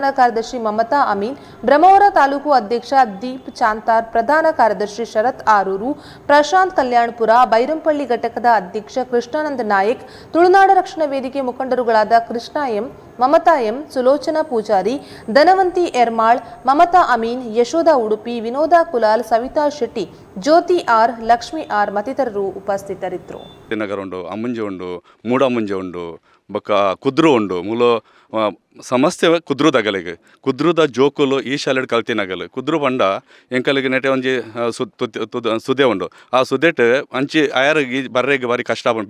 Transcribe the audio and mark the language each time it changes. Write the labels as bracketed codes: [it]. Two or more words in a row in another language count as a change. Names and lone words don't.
[kn] ಕಾರ್ಯದರ್ಶಿ ಮಮತಾ ಅಮೀನ್, ಬ್ರಹ್ಮಾವರ ತಾಲೂಕು ಅಧ್ಯಕ್ಷ ದೀಪ್ ಚಾಂತಾರ್, ಪ್ರಧಾನ ಕಾರ್ಯದರ್ಶಿ ಶರತ್ ಆರೂರು, ಪ್ರಶಾಂತ್ ಕಲ್ಯಾಣಪುರ, ಬೈರಂಪಳ್ಳಿ ಘಟಕದ ಅಧ್ಯಕ್ಷ ಕೃಷ್ಣಾನಂದ ನಾಯಕ್, ತುಳುನಾಡ ರಕ್ಷಣಾ ವೇದಿಕೆ ಮುಖಂಡರುಗಳಾದ ಕೃಷ್ಣ ಎಂ, ಮಮತಾ ಎಂ, ಸುಲೋಚನಾ ಪೂಜಾರಿ, ಧನವಂತಿ ಎರ್ಮಾಳ್, ಮಮತಾ ಅಮೀನ್, ಯಶೋಧ ಉಡುಪಿ, ವಿನೋದ ಕುಲಾಲ್, ಸವಿತಾ ಶೆಟ್ಟಿ, ಜ್ಯೋತಿ ಆರ್, ಲಕ್ಷ್ಮಿ ಆರ್ ಮತ್ತಿತರರು ಉಪಸ್ಥಿತರಿದ್ದರು. [tcy] ನಗರ ಉಂಡು, ಅಮ್ಮಂಜೆ ಉಂಡು, ಮೂಡಮ್ಮಂಜೆ ಉಂಡು, ಬೊಕ್ಕ ಕುದ್ರು ಉಂಡು. ಮೂಲ ಸಮಸ್ಯೆ ಕುದ್ರುದಗಲಿಗೆ ಕುದ್ರದ ಜೋಕುಲು ಈ ಶಾಲೆಡ್ ಕಲ್ತಿನಗಲು ಕುದ್ರು ಪಂಡ ಎಂಕಲಿಗೆ ನೆಟೆ ಒಂಜಿ ಸುದೆ ಉಂಡು. ಆ ಸುದೆಟ್ ಅಂಚಿ ಆಯರಿಗೆ ಬರ್ರೆಗೆ ಬಾರಿ ಕಷ್ಟ ಆಪುಂಡು.